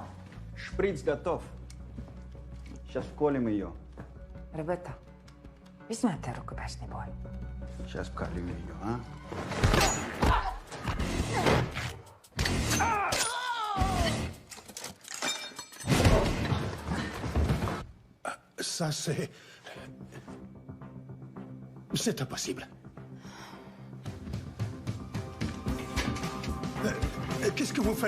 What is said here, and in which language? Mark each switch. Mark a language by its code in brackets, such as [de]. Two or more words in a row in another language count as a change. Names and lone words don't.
[ru] Шприц готов. Сейчас вколем ее. Ребята, возьмите рукопашный бой. Сейчас вколем ее, а? [fr] Ça, c'est... C'est impossible. Qu'est-ce que vous faites?